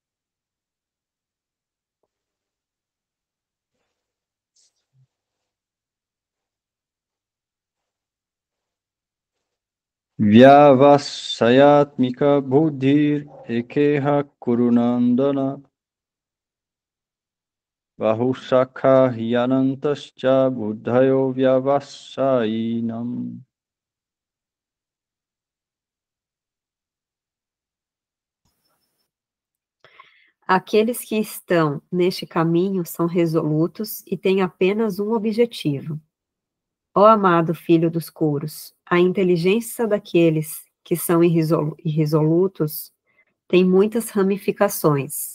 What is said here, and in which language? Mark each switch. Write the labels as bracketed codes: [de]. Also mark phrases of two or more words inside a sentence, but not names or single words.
[sa] व्यवसायात्मिका बुद्धिर् एकेह कुरुनन्दन बहुशाखा ह्यनन्ताश्च बुद्धयो व्यवसायिनाम्. [pt] Aqueles que estão neste caminho são resolutos e têm apenas um objetivo. Ó amado filho dos couros, a inteligência daqueles que são irresolutos tem muitas ramificações.